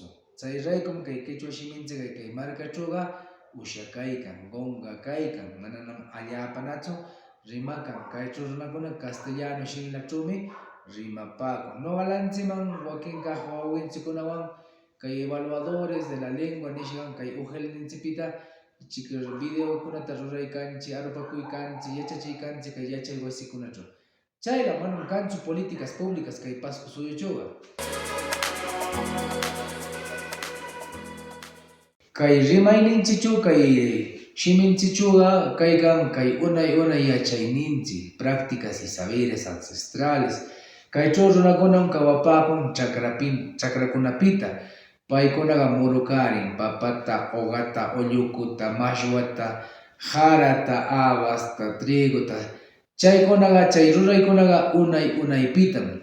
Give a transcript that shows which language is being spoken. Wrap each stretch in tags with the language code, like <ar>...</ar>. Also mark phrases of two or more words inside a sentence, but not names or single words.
<qu>Chayraykum kay Quechua shiminchik kay marcachuqa usha kaykan, gonga kaykan, mananam allapanachu rimakan. Kaychu runakuna castellano shinlachumi rimapakun. Noqalanchikman wakinkaq wawinchikunawan kay</qu> <es>evaluadores de la lengua</es> <qu>nishqan kay uhelninchikpita chik videokunata ruraykanchik, arupakuykanchik, yachachiykanchik kay yachay wasikunachu. Chayla manam kanchu</qu> <es>políticas públicas</es> <qu>kay Pasco suyuchuqa. Kay rimayninchichu kay shiminchichuqa kaykan kay unay yachayninchik,</qu> <es>prácticas y saberes ancestrales.</es> <qu>Kaychu runakunam kawapakun chakrakunapita. Paykunaqa murukarin, papata, ogata, ollukuta, mashwata, jarata, habasta, triguta. Chaykunaqa chay ruraykunaqa unaypitam.</qu>